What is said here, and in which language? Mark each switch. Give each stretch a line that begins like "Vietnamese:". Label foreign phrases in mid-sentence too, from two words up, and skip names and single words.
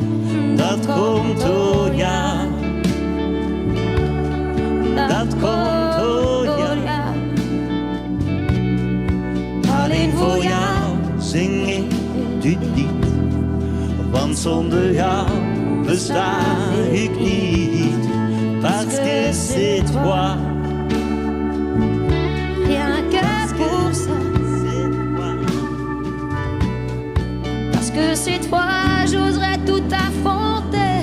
Dutch: Dat komt door jou. Dat komt door jou. want zonder jou besta ik niet.
French: Parce que c'est toi. Rien que pour ça. Parce que c'est toi, j'oserais tout affronter.